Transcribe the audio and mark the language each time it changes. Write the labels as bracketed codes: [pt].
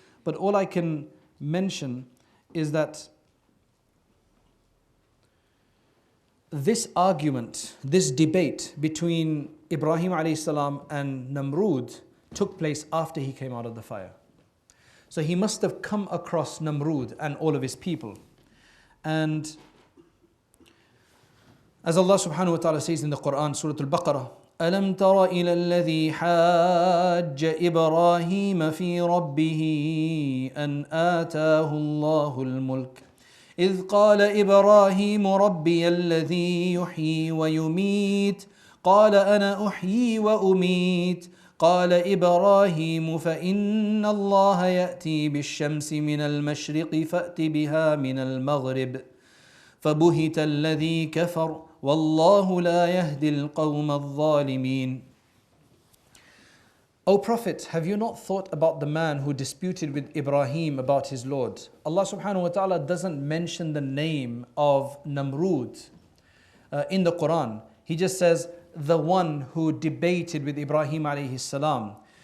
[en] But all I can mention is that this argument, this debate between Ibrahim alayhi salam and Nimrod took place after he came out of the fire. So he must have come across Nimrod and all of his people. And as Allah subhanahu wa ta'ala says in the Quran, Surah Al-Baqarah, [ar] أَلَمْ تَرَ إِلَى الَّذِي حَاجَّ إِبْرَاهِيمَ فِي رَبِّهِ أَنْ آتَاهُ اللَّهُ الْمُلْكَ إِذْ قَالَ إِبْرَاهِيمُ رَبِّيَ الَّذِي يُحْيِي وَيُمِيتُ قَالَ أَنَا أُحْيِي وَأُمِيتُ قال إبراهيم فإن الله يأتي بالشمس من المشرق فأت بها من المغرب فبهت الذي كفر والله لا يهدي القوم الظالمين. [en] O Prophet, have you not thought about the man who disputed with Ibrahim about his Lord? Allah subhanahu wa ta'ala doesn't mention the name of Nimrod in the Quran. He just says, the one who debated with Ibrahim alayhi salam.